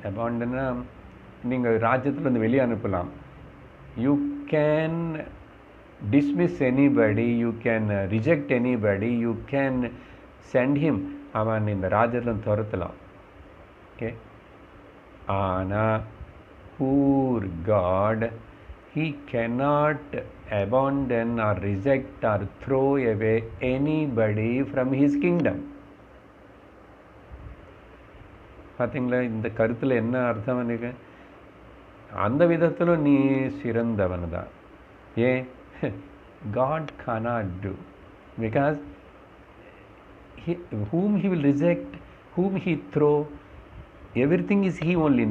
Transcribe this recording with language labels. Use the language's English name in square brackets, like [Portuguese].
[Tamil] அபாண்டன்னா நீங்கள் ராஜ்யத்தில் வந்து வெளியே அனுப்பலாம். [English] you can dismiss anybody, you can reject anybody, you can send him, [Tamil] அவன் இந்த ராஜ்யத்தில் துரத்தலாம். [English] Okay. ஆனால் poor God, he cannot abandon or reject or throw away anybody from his kingdom. [Tamil] பார்த்தீங்களா இந்த கருத்தில் என்ன அர்த்தம்? எனக்கு அந்த விதத்தில் நீ சிறந்தவன் தான். ஏன்? [English] God cannot do, because whom he will reject, whom he throw, everything is he only.